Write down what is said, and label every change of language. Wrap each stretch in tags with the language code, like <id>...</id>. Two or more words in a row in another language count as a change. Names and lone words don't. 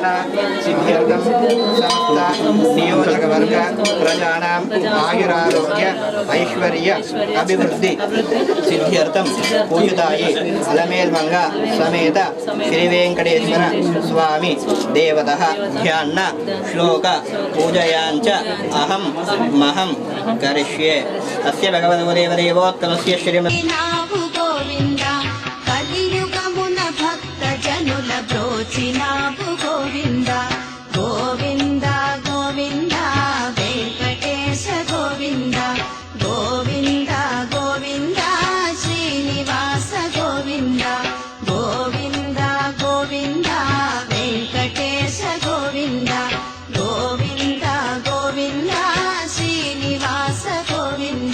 <sa>सिद्ध्यर्थं समस्त नियोजकवर्ग प्रजानां आयुरारोग्य ऐश्वर्य अभिवृद्धि सिद्ध्यर्थं पूजिताये अलमेल्मंग समेत श्री वेंकटेश्वर स्वामी देवतः ध्यान श्लोक पूजयाञ्च अहं महं करिष्ये अस्य भगवतो देवदेवोत्तमस्य श्रीमत्</sa> <te>నావు గోవింద కలియుగమున భక్త జనుల బ్రోచినావు గోవింద గోవింద గోవింద వెంకటేశ గోవింద గోవింద గోవింద శ్రీనివాస గోవింద గోవింద గోవింద వెంకటేశ గోవింద గోవింద గోవింద శ్రీనివాస గోవింద</te>